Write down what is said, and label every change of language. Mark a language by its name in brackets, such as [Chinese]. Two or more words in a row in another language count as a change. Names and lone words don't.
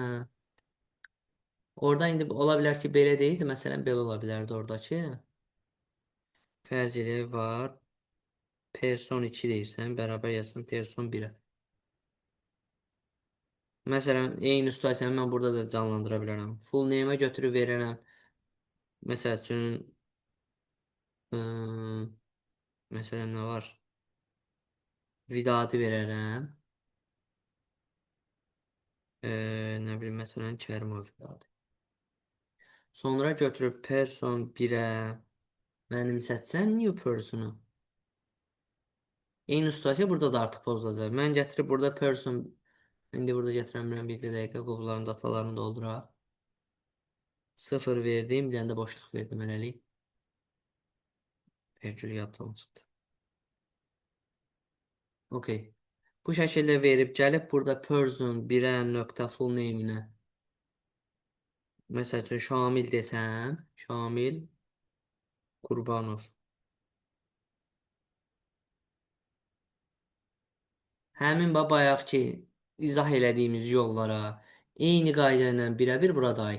[Azerbaijani] Orada indi ola bilər ki, belə deyildi. Məsələn, belə ola bilərdi oradakı. Fərz elə var. Person 2 deyirsən, bərabər yazsın person 1-ə. Məsələn, eyni situasiyanı mən burada da canlandıra bilərəm. [English] Full name-ə [Azerbaijani] götürüb verərəm. Məsəl üçün, ıı, məsələn, nə var? Vidadi verərəm. Nə bilim, məsələn, Kərimov Vidadi. Sonra götürüb person 1-ə mənimsətsən [English] new person-u. [Azerbaijani] Eyni situasiya burada da artıq pozulacaq. Mən gətirib burada person, indi burada gətirəm bilən bir dəqiqə qovların datalarını dolduraq. 0 verdim, bir dənə də boşluq verdim eləlik. Vergül yaddan çıxdı. Okey. Bu şəkildə verib gəlib burada person 1-ə nöqtə [English] full name-inə. [Azerbaijani] Məsəl üçün Şamil desəm, Şamil Qurbanov. Həmin bayaqki izah elədiyimiz yollara eyni qayda ilə birəbir burada aid.